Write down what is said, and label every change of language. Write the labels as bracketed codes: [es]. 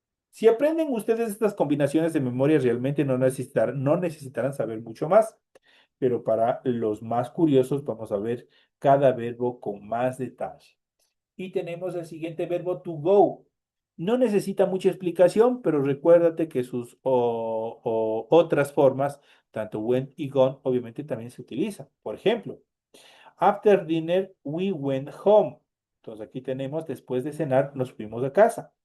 [es] Si aprenden ustedes estas combinaciones de memoria, realmente no necesitarán saber mucho más, pero para los más curiosos vamos a ver cada verbo con más detalle. Y tenemos el siguiente verbo to go. No necesita mucha explicación, pero recuérdate que sus otras formas, tanto went y gone, obviamente también se utilizan. [en] Por ejemplo, after dinner we went home. [es] Entonces aquí tenemos después de cenar nos fuimos a casa.